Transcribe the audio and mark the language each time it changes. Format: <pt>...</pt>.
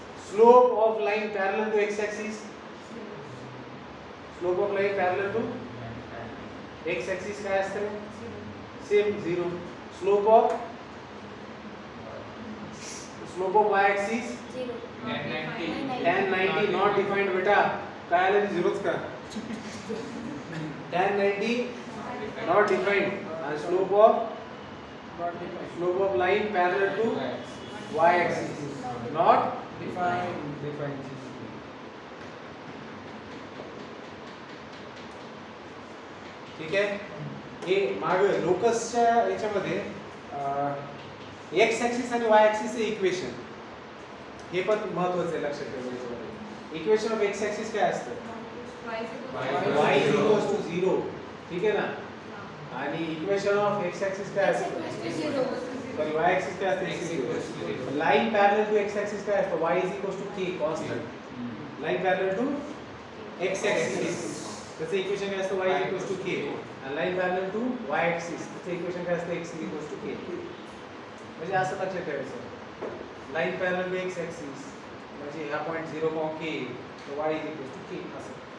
<en>slope of line parallel to x axis, slope of line parallel to x axis</en> <mr>काय असतं?</mr> <en>Same 0। Slope of y axis 0 tan 90 not defined</en> <mr>बेटा, काय आलं? 0च का?</mr> <en>tan 90 not defined and slope of line parallel to y axis not defined।</en> <mr>ठीक आहे, हे मागे लोकसच्या याच्यामध्ये एक्स ऍक्सिस आणि वाय ऍक्सिसचे इक्वेशन हे पण महत्त्वाचं आहे लक्षात ठेवायचं।</mr> <en>equation of x axis</en> <mr>काय असतं? y = 0, ठीक आहे ना? आणि</mr> <en>equation of x axis</en> <mr>काय असतं? सॉरी y ऍक्सिस काय असतं?</mr> <en>line parallel to x axis</en> <mr>काय असतं?</mr> <en>y = k constant. Line parallel to x axis</en> <mr>त्याचं इक्वेशन काय असतं?</mr> <en>y = k आणि line parallel to y axis</en> <mr>त्याचं इक्वेशन काय असतं?</mr> <en>x = k।</en> <mr>म्हणजे असं लक्षात ठेवायचं,</mr> <en>line parallel to x axis</en> <mr>म्हणजे हा पॉइंट 0, k, तर y = k असं।</mr>